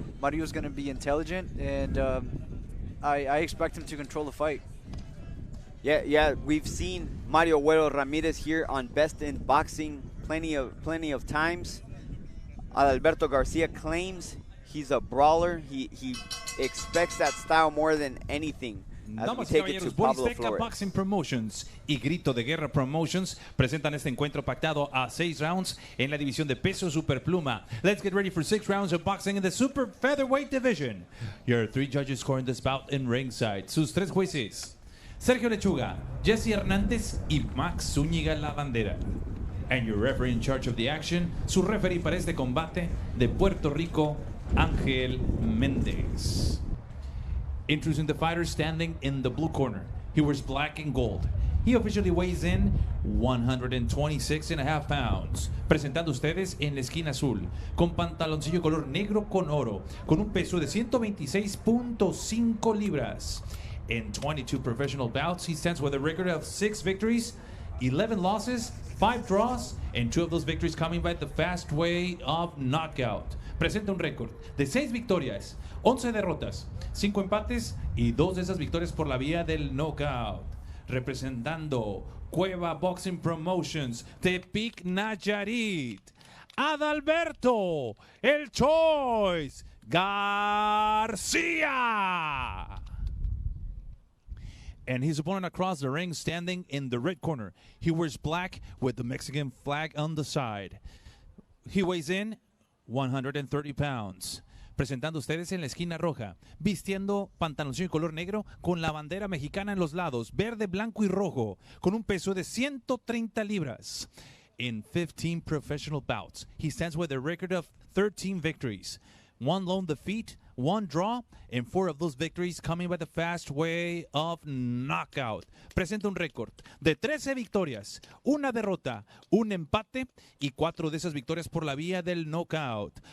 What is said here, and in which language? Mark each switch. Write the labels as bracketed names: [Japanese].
[English] Mario's going to be intelligent, and I expect him to control the fight. Yeah, we've seen Mario Güero Ramírez here on Best in Boxing plenty of times. Adalberto Garcia claims he's a brawler. He expects that style more than anything. [Spanish] Damas y caballeros, Bolisteca Boxing Promotions y Grito de Guerra Promotions presentan este encuentro pactado a 6 rounds en la división de peso superpluma. [English] Let's get ready for 6 rounds of boxing in the super featherweight division. Your 3 judges scoring this bout in ringside. [Spanish] Sus 3 jueces: Sergio Lechuga, Jesse Hernández y Max Zúñiga La Bandera. [English] And your referee in charge of the action, [Spanish] su referee para este combate de Puerto Rico, [English] Ángel Méndez. Introducing the fighter standing in the blue corner. He wears black and gold. He officially weighs in 126.5 pounds. [Spanish] Presentando ustedes en la esquina azul, con pantaloncillo color negro con oro, con un peso de 126.5 libras. [English] In 22 professional bouts, he stands with a record of 6 victories, 11 losses, 5 draws, and 2 of those victories coming by the fast way of knockout. [Spanish] Presenta un récord de 6 victorias, 11 derrotas, 5 empates y 2 de esas victorias por la vía del knockout. Representando Cueva Boxing Promotions, Tepic Nayarit, Adalberto, el Choice García. [English] And his opponent across the ring standing in the red corner. He wears black with the Mexican flag on the side. He weighs in 130 pounds. [Spanish] Presentando ustedes en la esquina roja, vistiendo pantaloncillo color negro con la bandera mexicana en los lados, verde, blanco y rojo, con un peso de 130 libras. [English] In 15 professional bouts, he stands with a record of 13 victories, 1 lone defeat, 1 draw, and 4 of those victories coming by the fast way of knockout. [Spanish] Presenta un récord de 13 victorias, 1 derrota, 1 empate y 4 de esas victorias por la vía del knockout.